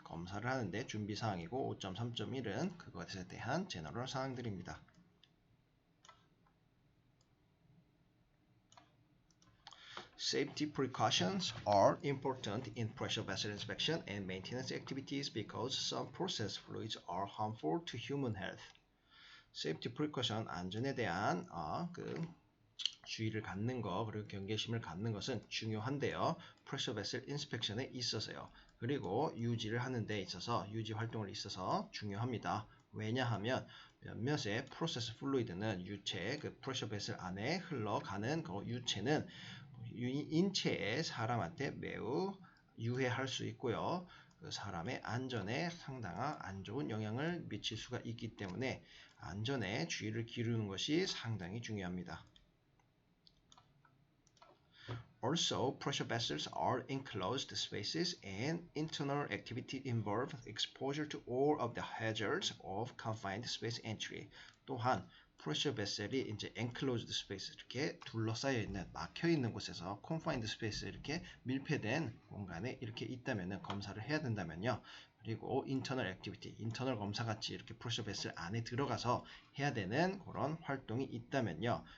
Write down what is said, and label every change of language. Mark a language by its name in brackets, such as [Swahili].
[Korean] 검사를 하는데 준비사항이고 5.3.1은 그것에 대한 제너럴 사항들입니다. [English] Safety precautions are important in pressure vessel inspection and maintenance activities because some process fluids are harmful to human health. Safety precaution, [Korean] 안전에 대한 주의를 갖는 거 그리고 경계심을 갖는 것은 중요한데요. 프레셔 베슬 인스펙션에 있어서요. 그리고 유지를 하는 데 있어서 유지 활동을 있어서 중요합니다. 왜냐하면 몇몇의 프로세스 플루이드는 유체 그 프레셔 베슬 안에 흘러가는 그 유체는 인체에 사람한테 매우 유해할 수 있고요. 그 사람의 안전에 상당한 안 좋은 영향을 미칠 수가 있기 때문에 안전에 주의를 기울이는 것이 상당히 중요합니다. [English] Also, pressure vessels are enclosed spaces and internal activity involve exposure to all of the hazards of confined space entry. [Korean] 또한 프레셔 베셀이 이제 [English] enclosed space [Korean] 이렇게 둘러싸여 있는 막혀 있는 곳에서 [English] confined space [Korean] 이렇게 밀폐된 공간에 이렇게 있다면은 검사를 해야 된다면요. 그리고 [English] internal activity, [Korean] 인터널 검사 같이 이렇게 프레셔 베셀 안에 들어가서 해야 되는 그런 활동이 있다면요.